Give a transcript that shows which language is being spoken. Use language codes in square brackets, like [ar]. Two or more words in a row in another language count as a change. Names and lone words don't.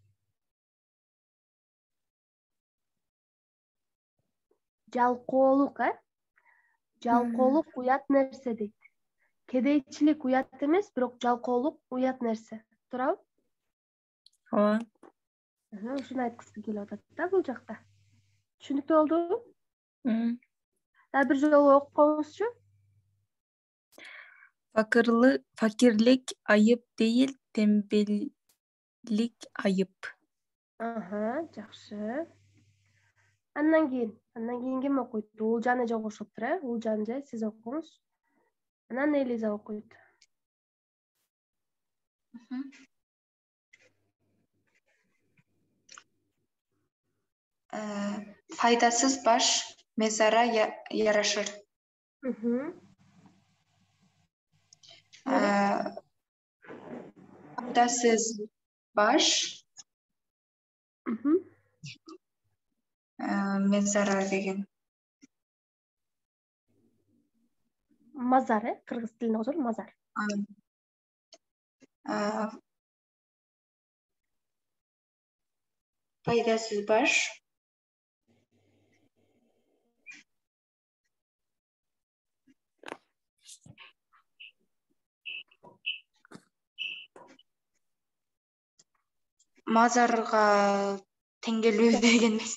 [ky] Жалкоолук, Жалкоолук уят нерсе дейт. Кедейчилик уят эмес, бирок жалкоолук уят нерсе. Туурабы? Ооба. Ушуну айткысы келип атат да бул жакта. Түшүнүктүү болдубу? Дагы бир жолу окуп коюңузчу. [tr] Fakirlik ayıp değil, tembellik ayıp. [ky] Жакшы. Андан кийин ким окуйт? Улжан эже окушуптур, Улжан же сиз окуңуз. Анан Элиза окуйт. [tr] Faydasız baş mezara yaraşır. Faydasız baş mezara деген. [ky] Мазар, кыргыз тилинде озор мазар. [tr] Faydasız baş [ky] мазарга теңгелүү деген эмес.